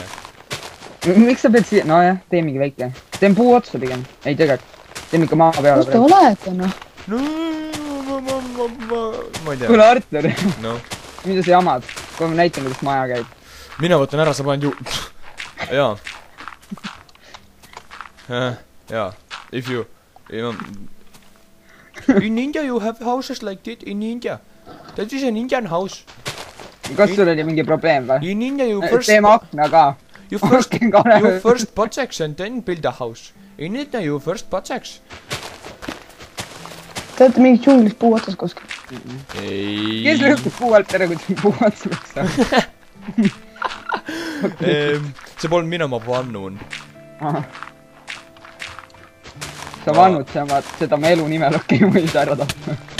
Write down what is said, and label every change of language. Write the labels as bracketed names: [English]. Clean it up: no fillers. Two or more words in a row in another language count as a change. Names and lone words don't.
[Estonian] Miks sa pead siia? No jah, tee mingi väike. Teen puu otsa pigem. Ei tegelikult. Teeme ikka maa peale. Kus te olete, noh? Ma ei tea. Kuule, Artur. No. Mida sa jamad? Kui ma näitan, kuidas maja käib. Mina võtan ära, sa paned ju... Jaa. Jaa. [English] If you... In India you have houses like that in India. That is an Indian house. [Estonian] Kas sul oli mingi probleem või? [English] In India you first... [Estonian] Teeme akna ka. [English] You first butt-sex and then build a house. In India you first butt-sex. [Estonian] Te olete mingi džunglis puu otsas kuskil. Ei. Kes lõhkub puu alt ära, kui puu otsas võiks saada? See polnud mina, ma vannun. Sa vannud seda me elu nimel okei võis ära tappa.